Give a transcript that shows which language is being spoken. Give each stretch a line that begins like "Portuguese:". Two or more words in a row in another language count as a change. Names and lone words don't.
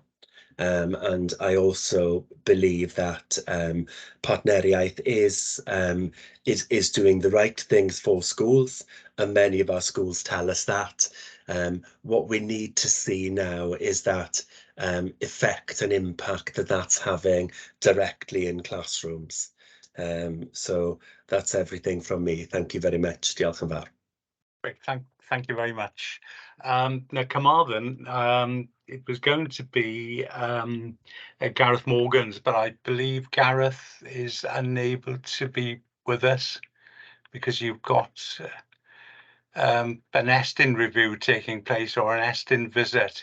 English: And I also believe that Partneriaeth is doing the right things for schools, and many of our schools tell us that. What we need to see now is that effect and impact that that's having directly in classrooms. So that's everything from me. Thank you very much.
Welsh: Diolch yn fawr.
English: Great, thank you very much. Now, Carmarthen, it was going to be Gareth Morgan's, but I believe Gareth is unable to be with us because you've got an Estyn review taking place, or an Estyn visit.